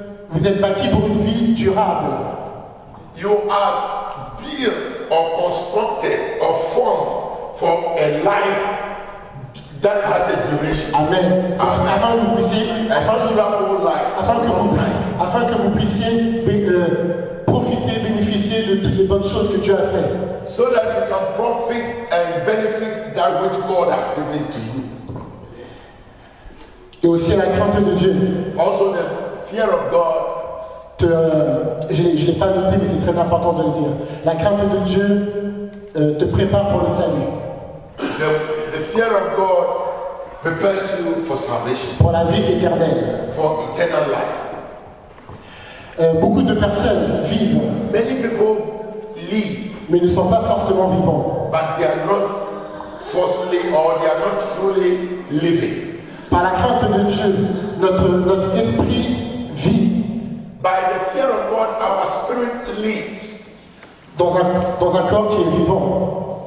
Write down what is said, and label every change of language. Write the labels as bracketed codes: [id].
[fr] Vous êtes bâtis pour une vie durable. [en] You are built or constructed or formed for a life that has a duration. [fr] Amen. Afin que vous puissiez, [en] A durable life. [fr] afin que vous puissiez profiter, bénéficier de toutes les bonnes choses que Dieu a fait. [en] So that you can profit and benefit that which God has given to you. [fr] Et aussi la crainte de Dieu. [en] Also the fear of God. [fr] Je ne l'ai pas noté, mais c'est très important de le dire. La crainte de Dieu te prépare pour le salut. [en] The fear of God prepares you for salvation, [fr] Pour la vie éternelle. [en] for eternal life. [fr] Beaucoup de personnes vivent, [en] Many people live, [fr] mais ne sont pas forcément vivants. [en] but they are not falsely or they are not truly living. [fr] Par la crainte de Dieu, notre esprit vit [en] By the fear of God, our spirit lives [fr] dans un corps qui est vivant.